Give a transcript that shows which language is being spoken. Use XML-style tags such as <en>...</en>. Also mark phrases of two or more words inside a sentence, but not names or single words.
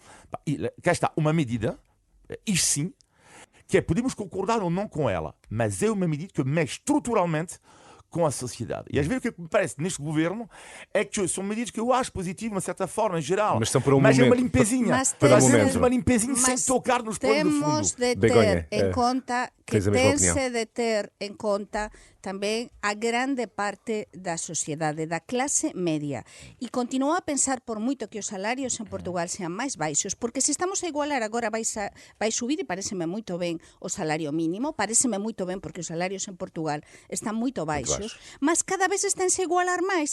<pt>E cá está uma medida, isto sim, que podemos concordar ou não com ela, mas é uma medida que mexe estruturalmente com a sociedade. E às vezes o que me parece neste governo é que são medidas que eu acho positivas, de uma certa forma, em geral. Mas são para um momento. É uma limpezinha. Mas uma limpezinha sem tocar nos planos do fundo.</pt> <gl>Temos de ter em conta que tem-se de ter em conta tamén a grande parte da sociedade, da clase media. E continuo a pensar, por moito que os salarios en Portugal sean máis baixos, porque se estamos a igualar agora vai subir, e pareceme moito ben o salario mínimo, pareceme moito ben porque os salarios en Portugal están moito baixos, mas cada vez estánse a igualar máis.</gl>